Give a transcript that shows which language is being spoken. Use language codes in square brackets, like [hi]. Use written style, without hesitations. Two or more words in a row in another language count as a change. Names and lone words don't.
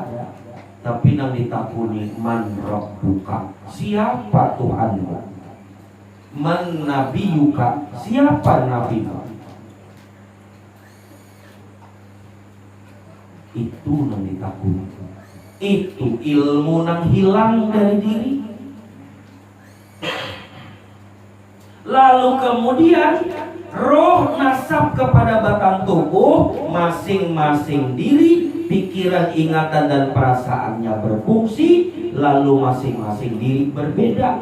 [id] Tapi [bjn] nang ditakuni [ar] من ربك, [id] siapa Tuhanmu? [ar] من نبيك, [id] siapa nabimu? [bjn] Itu nang ditakuni. [id] Itu ilmu nang hilang dari diri. Lalu kemudian roh nasab kepada batang tubuh, masing-masing diri, pikiran, ingatan dan perasaannya berfungsi, lalu masing-masing diri berbeda.